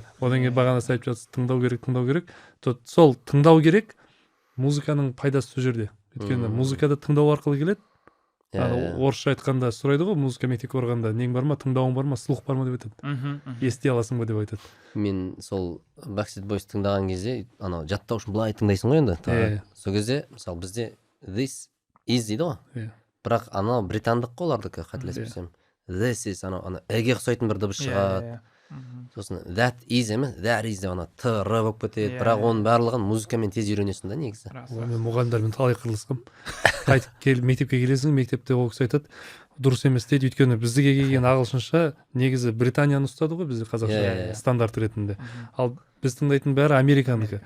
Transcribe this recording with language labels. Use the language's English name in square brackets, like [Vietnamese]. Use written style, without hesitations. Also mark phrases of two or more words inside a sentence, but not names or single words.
[Kazakh] Одан кейін бағана айтып жатсыз, тыңдау керек. Сол тыңдау керек, музыканың пайдасы сол жерде. Өйткені музыкада тыңдау арқылы келеді. Орысша айтқанда сұрайды ғой, музыка мектепке барғанда нең бар ма, тыңдауың бар ма, слух бар ма деп айтады. Ести аласың ба деп айтады. Мен сол Backstreet Boys тыңдаған кезде, анау жаттау үшін былай тыңдайсың ғой енді. Сол кезде, мысалы бізде [English] this is [Kazakh] дейді ғой. Бірақ анау британдық қой олардікі, қателеспесем. [English] This is [Kazakh] анау әге ұқсайтын бір дыбыс шығады. сосын [English] that is [Kazakh] емес [English] that is [Kazakh] деп ана т р болып кетеді, Иә, бірақ иә. оның барлығын музыкамен тез үйренесің да негізі. Мен мұғалімдермен талай қырылысқам. Қайтып келіп мектепке келесің, мектепте ол кісі айтады, дұрыс емес дейді, өйткені біздіге келген ағылшынша негізі Британияны ұстады ғой, бізде қазақша стандарт ретінде. Ал біз тыңдайтын бәрі американікі.